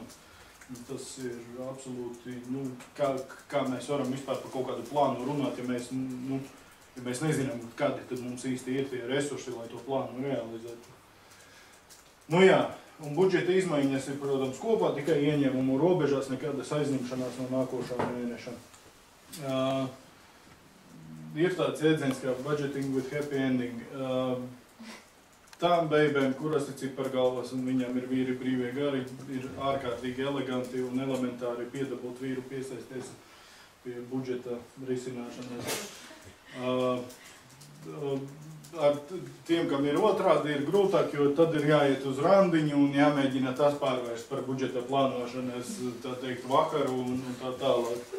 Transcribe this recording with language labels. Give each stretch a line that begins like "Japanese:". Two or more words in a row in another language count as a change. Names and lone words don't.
Latvian: Tas ir absolūti, nu, kā mēs varam vispār par kaut kādu plānu runāt, ja mēs nezinām, kādi tad mums īsti ir tie resursi, lai to plānu realizētu. Nu jā, un budžeta izmaiņas ir, protams, kopā tikai ieņēmumu robežās, nekādas aizņemšanās no nākošā mēneša. Ir tāds jēdziens kā
English: budgeting with happy ending.
Latvian: Tām beibēm, kuras ir cipargalvas un viņām ir vīri brīvie gari, ir ārkārtīgi eleganti un elementāri piedabūt vīru piesaisties pie budžeta risināšanas. Ar tiem, kam ir otrādi, ir grūtāk, jo tad ir jāiet uz randiņu un jāmēģina tas pārvērst par budžeta plānošanas, tā teikt, vakaru un tā tālāk.